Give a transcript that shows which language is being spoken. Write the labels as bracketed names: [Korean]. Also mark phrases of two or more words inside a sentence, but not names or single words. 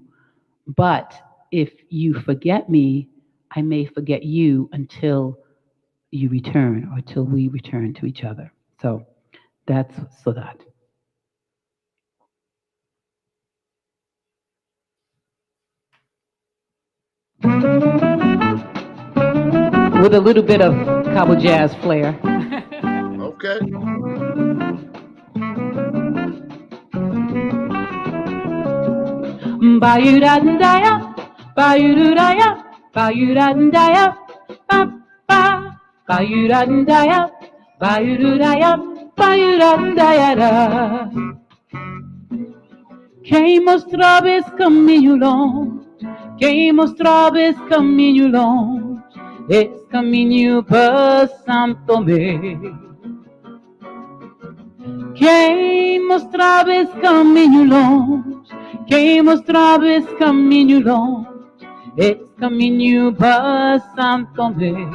[English] But if you forget me, I may forget you until you return, or till we return to each other. So that's so that. With a little bit of Cabo jazz flair. Okay. Bayurandaya, bayurudaya, bayurandaya, ba ba, bayurandaya, bayurudaya, bayurandaya da. [Portuguese] Quem mostrava esse caminho longe, quem mostrava esse caminho longe, esse caminho para Santo Tomé. Quem mostrava esse caminho longe, quem mostrava esse caminho longe, esse caminho para Santo Tomé.